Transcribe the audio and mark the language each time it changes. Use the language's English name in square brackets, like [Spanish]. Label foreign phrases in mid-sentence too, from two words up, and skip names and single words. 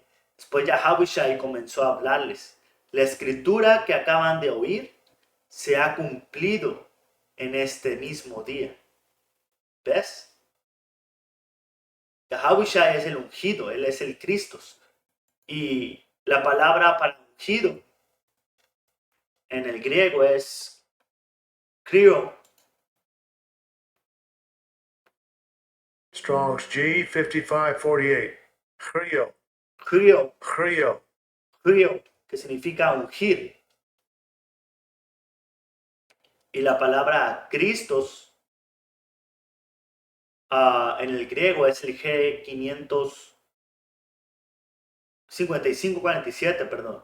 [Spanish] Después Yahushua comenzó a hablarles. La escritura que acaban de oír se ha cumplido en este mismo día. ¿Ves? Yahushua es el ungido, él es el Cristo. Y la palabra para ungido en el griego es Crio. Strong's G 5548. Crio. Crio. Crio. Crio, que significa ungir. Y la palabra Christos en el griego es el G55547, perdón.